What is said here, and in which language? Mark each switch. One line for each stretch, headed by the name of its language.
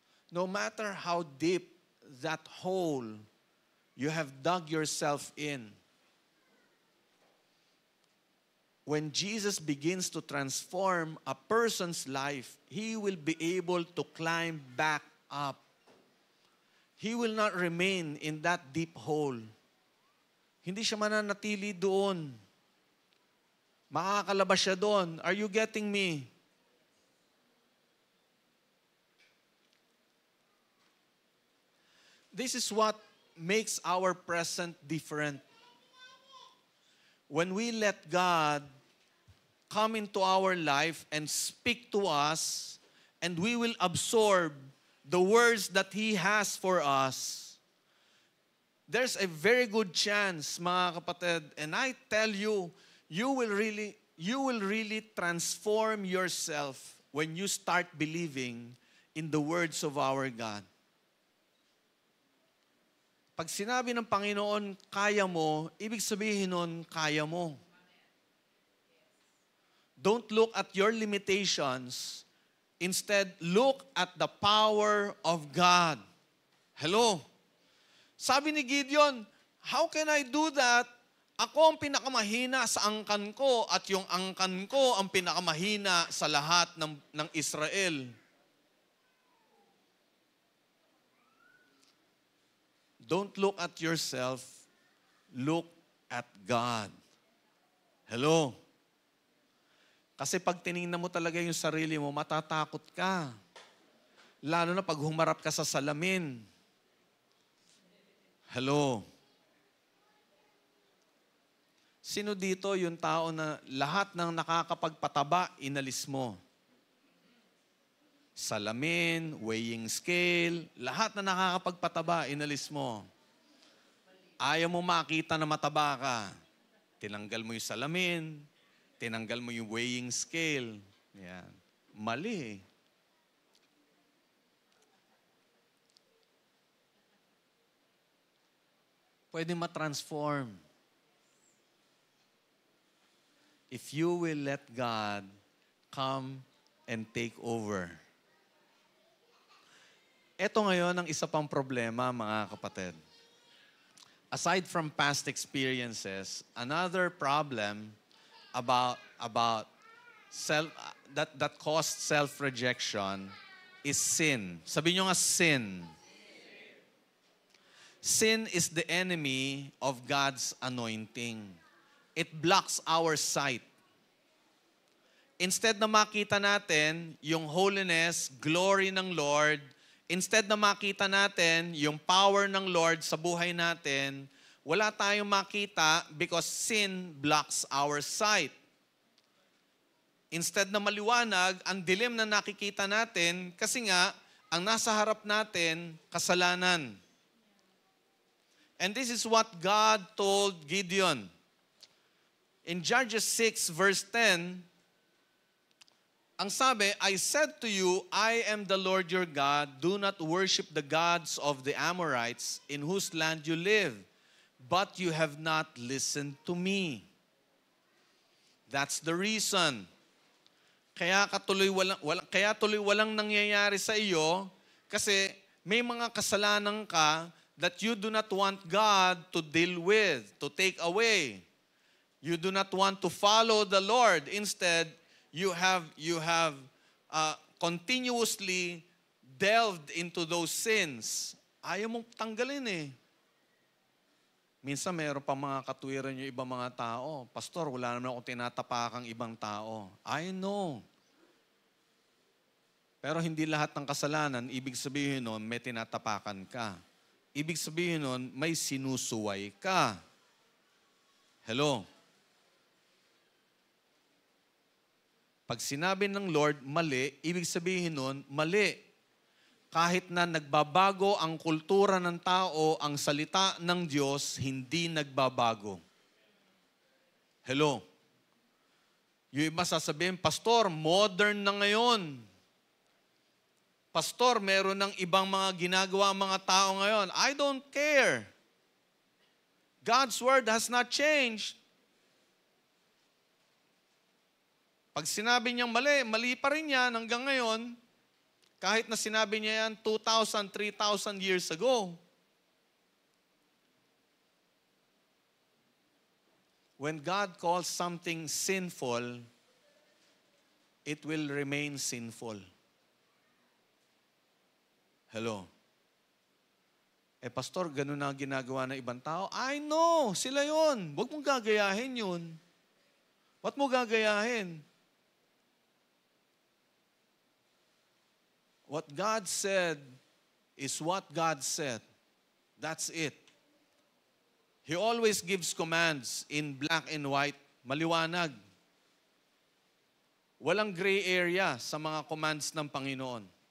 English: No matter how deep that hole You have dug yourself in. When Jesus begins to transform a person's life, he will be able to climb back up. He will not remain in that deep hole.
Filipino: Hindi siya mananatili doon. Makakalabas siya doon. Are you getting me?
English: This is what makes our present different. When we let God come into our life and speak to us, and we will absorb the words that He has for us, there's a very good chance,
Filipino: mga kapatid,
English: and I tell you, you will really transform yourself when you start believing in the words of our God.
Filipino: Pag sinabi ng Panginoon, kaya mo, ibig sabihin nun, kaya mo.
English: Don't look at your limitations. Instead, look at the power of God. Hello?
Filipino: Sabi ni Gideon,
English: how can I do that?
Filipino: Ako ang pinakamahina sa angkan ko at yung angkan ko ang pinakamahina sa lahat ng Israel.
English: Don't look at yourself, look at God.
Filipino: Hello? Kasi pag tinignan mo talaga yung sarili mo, matatakot ka. Lalo na pag humarap ka sa salamin.
English: Hello?
Filipino: Sino dito yung tao na lahat ng nakakapagpataba, inalis mo? Salamin, weighing scale, lahat na nakakapagpataba, inalis mo. Ayaw mo makita na mataba ka. Tinanggal mo yung salamin, tinanggal mo yung weighing scale. Yan. Mali. Pwede ma-transform.
English: If you will let God come and take over.
Filipino: Ito ngayon ang isa pang problema, mga kapatid.
English: Aside from past experiences, another problem about self that caused self-rejection is sin.
Filipino: Sabi nyo nga, sin.
English: Sin is the enemy of God's anointing. It blocks our sight.
Filipino: Instead na makita natin yung holiness, glory ng Lord, instead na makita natin yung power ng Lord sa buhay natin, wala tayong makita
English: because sin blocks our sight.
Filipino: Instead na maliwanag, ang dilim na nakikita natin kasi nga, ang nasa harap natin, kasalanan.
English: And this is what God told Gideon. In Judges 6 verse 10,
Filipino: ang sabi,
English: I said to you, I am the Lord your God. Do not worship the gods of the Amorites in whose land you live. But you have not listened to me. That's the reason.
Filipino: Kaya tuloy walang nangyayari sa iyo kasi may mga kasalanan ka
English: that you do not want God to deal with, to take away. You do not want to follow the Lord. Instead, you have continuously delved into those sins.
Filipino: Ayaw mong tanggalin eh. Minsan mayroon pa mga katwiran yung ibang mga tao. Pastor, wala naman akong tinatapakang ibang tao.
English: I know.
Filipino: Pero hindi lahat ng kasalanan, ibig sabihin nun, may tinatapakan ka. Ibig sabihin nun, may sinusuway ka. Hello? Pag sinabi ng Lord, mali, ibig sabihin nun, mali. Kahit na nagbabago ang kultura ng tao, ang salita ng Diyos, hindi nagbabago. Hello? Yung iba sasabihin, Pastor, modern na ngayon. Pastor, meron ng ibang mga ginagawa mga tao ngayon.
English: I don't care. God's word has not changed.
Filipino: Pag sinabi niyang mali, mali pa rin yan hanggang ngayon. Kahit na sinabi niya yan 2,000,
English: 3,000 years ago. when God calls something sinful, it will remain sinful.
Filipino: Hello? Pastor, ganun na ginagawa ng ibang tao.
English: I know,
Filipino: sila yon. Huwag mong gagayahin yun. Ba't mo gagayahin?
English: What God said is what God said. That's it. He always gives commands in black and white, maliwanag.
Filipino: Walang gray area sa mga commands ng Panginoon.